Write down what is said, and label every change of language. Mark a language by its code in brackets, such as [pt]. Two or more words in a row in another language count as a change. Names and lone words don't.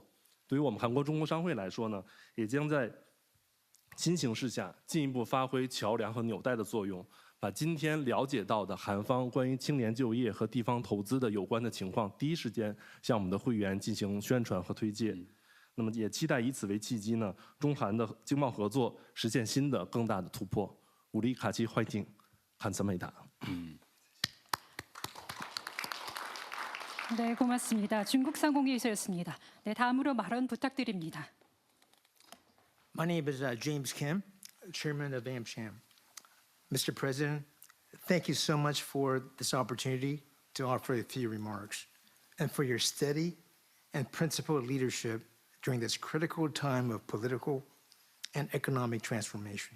[zh] 对于我们韩国中国商会来说呢，也将在新形势下进一步发挥桥梁和纽带的作用，把今天了解到的韩方关于青年就业和地方投资的有关的情况，第一时间向我们的会员进行宣传和推介。那么也期待以此为契机呢，中韩的经贸合作实现新的更大的突破。 [ko] 우리 같이 화이팅! 감사합니다. 네, 고맙습니다. 중국상공회의소였습니다. 네, 다음으로 발언 부탁드립니다. [en] My name is James Kim, Chairman of AmCham. Mr. President, thank you so much for this opportunity to offer a few remarks and for your steady and principled leadership during this critical time of political and economic transformation.